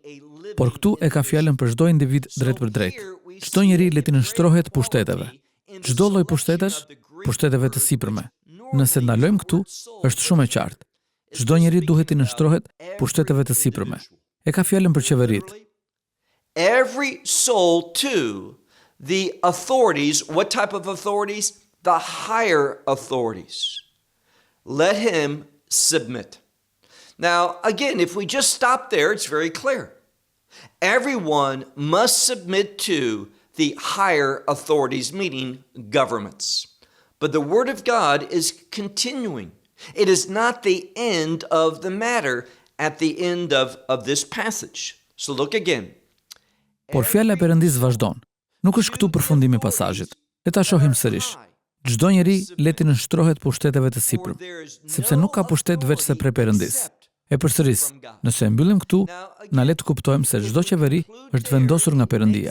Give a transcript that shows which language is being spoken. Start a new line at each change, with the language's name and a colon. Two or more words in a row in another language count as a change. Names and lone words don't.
Albanian: Por këtu e ka fjalën për çdo individ drejt për drejt. Çdo njeri le të nështrohet pushteteve. Çdo lloj pushtetesh, pushteteve të sipërme. Nëse ndalojmë këtu, është shumë e qartë. Çdo njeri duhet të nështrohet pushteteve të sipërme. E ka fjalën për qeveritë.
English: Every soul to the authorities. What type of authorities? The higher authorities. Let him submit. Now, again, if we just stop there, it's very clear. Everyone must submit to the higher authorities, meaning governments. But the Word of God is continuing. It is not the end of the matter at the end of this passage. So look again.
Albanian: Por fjala e Perëndisë vazhdon. Nuk është këtu përfundimi i pasazhit. Le ta shohim sërish. Çdo njeri le të nënshtrohet pushteteve të sipërm, sepse nuk ka pushtet veç se prej Perëndis. E përsëris, nëse e mbyllim këtu, na le të kuptojmë se çdo qeveri është vendosur nga Perëndia.